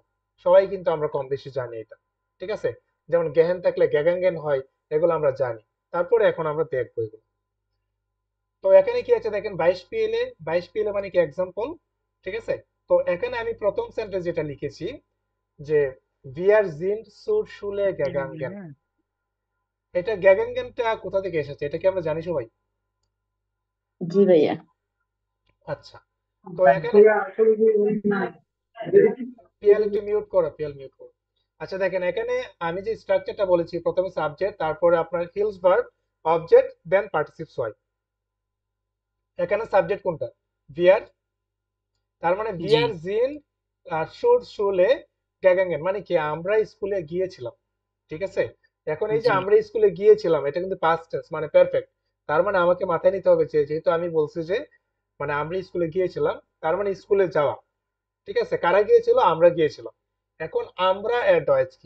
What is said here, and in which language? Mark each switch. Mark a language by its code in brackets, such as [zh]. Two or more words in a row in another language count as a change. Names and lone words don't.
[bn] সবাই কিন্তু আমরা কম বেশি জানি এটা, ঠিক আছে। যেমন গেহেন থাকলে গ্যাগাঙ্গেন হয়, এগুলো আমরা জানি। তারপরে এখন আমরা দেখবো এগুলো। তো এখানে কি আছে দেখেন, 22 PLA, 22 PLA মানে কি এক্সাম্পল, ঠিক আছে। তো এখানে আমি প্রথম সেন্টেন্স যেটা লিখেছি যে [de] wir sind zur Schule gegangen, [bn] এটা গ্যাগাঙ্গেনটা কোথা থেকে এসেছে এটা কি আমরা জানি সবাই? জি ভাইয়া। আচ্ছা, তো এখানে পিএল একটু মিউট করো, পিএল মিউট করো। আচ্ছা দেখেন এখানে আমি যে স্ট্রাকচারটা বলেছি, প্রথমে সাবজেক্ট, তারপরে আপনার হিলস ভার্ব, অবজেক্ট, দেন [de] Partizip zwei. [bn] এখানে সাবজেক্ট কোনটা? wir, তার মানে জি [de] wir sind zur Schule gegangen [bn] মানে কি আমরা স্কুলে গিয়েছিলাম, ঠিক আছে। এখন এই যে জি আমরা স্কুলে গিয়েছিলাম, এটা কিন্তু [en] past tense [bn] মানে পারফেক্ট। তার মানে আমাকে মাথায় নিতে হবে যে যেহেতু আমি বলছি যে মানে আমরা স্কুলে গিয়েছিলাম, তার মানে স্কুলে যাওয়া, ঠিক আছে। কারা গিয়েছিল? আমরা গিয়েছিলাম। এখন আমরা এর ডয়েজ কি?